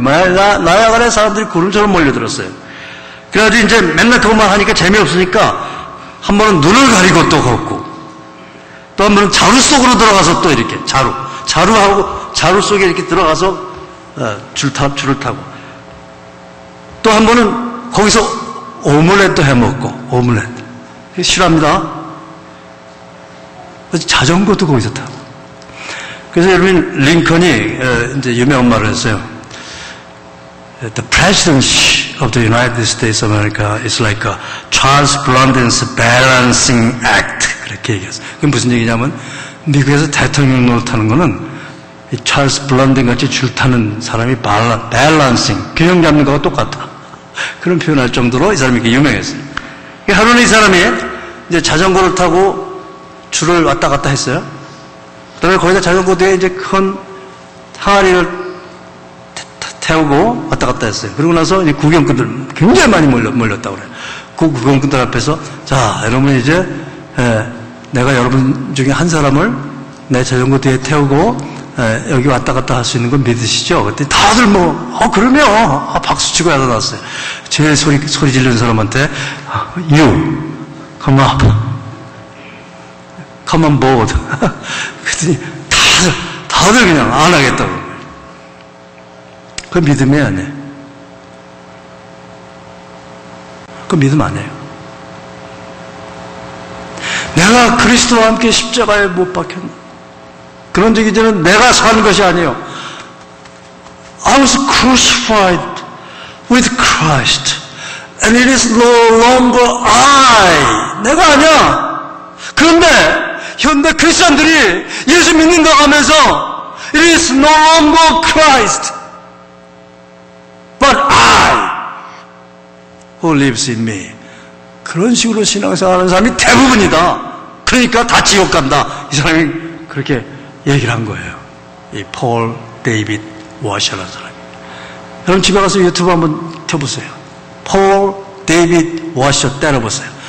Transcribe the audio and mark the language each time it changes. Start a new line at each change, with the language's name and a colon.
Korean: 나야가라에 사람들이 구름처럼 몰려들었어요. 그래가지고 이제 맨날 그것만 하니까 재미없으니까 한 번은 눈을 가리고 또 걷고, 또 한 번은 자루 속으로 들어가서 또 이렇게, 자루 속에 이렇게 들어가서 줄을 타고, 또 한 번은 거기서 오믈렛도 해 먹고, 오믈렛. 싫어합니다. 자전거도 거기서 타고. 그래서 여러분, 링컨이 이제 유명한 말을 했어요.
English: The presidency of the United States of America is like a Charles Blondin's balancing act.
Korean: 그렇게 얘기했어요. 그게 무슨 얘기냐면, 미국에서 대통령 노릇하는 거는 이 찰스 블런딘 같이 줄 타는 사람이 밸런싱, 균형 잡는 거와 똑같다. 그런 표현할 정도로 이 사람이 이렇게 유명했어요. 하루는 이 사람이 이제 자전거를 타고 줄을 왔다 갔다 했어요. 그 다음에 거기다 자전거 뒤에 이제 큰 항아리를 태우고 왔다 갔다 했어요. 그러고 나서 이제 구경꾼들 굉장히 많이 몰렸다고 그래요. 그 구경꾼들 앞에서, 자, 여러분 이제, 내가 여러분 중에 한 사람을 내 자전거 뒤에 태우고 여기 왔다 갔다 할 수 있는 건 믿으시죠? 그때 다들 그러면 박수 치고 일어났어요. 제일 소리 지르는 사람한테
English: You come up, come on board.
Korean: 그랬더니 다들 그냥 안 하겠다고. 그 믿음이 아니에요. 그 믿음 아니에요. 내가 그리스도와 함께 십자가에 못 박혔나? 그런 적이 저는 내가 산 것이 아니에요.
English: I was crucified with Christ, and it is no longer I.
Korean: 내가 아니야. 그런데 현대 크리스천들이 예수 믿는다고 하면서
English: it is no longer Christ, but I who lives in me.
Korean: 그런 식으로 신앙생활하는 사람이 대부분이다. 그러니까 다 지옥 간다. 이 사람이 그렇게 얘기를 한 거예요. 이 폴 데이빗 워셔라는 사람이. 여러분 집에 가서 유튜브 한번 켜보세요. 폴 데이빗 워셔 때려보세요.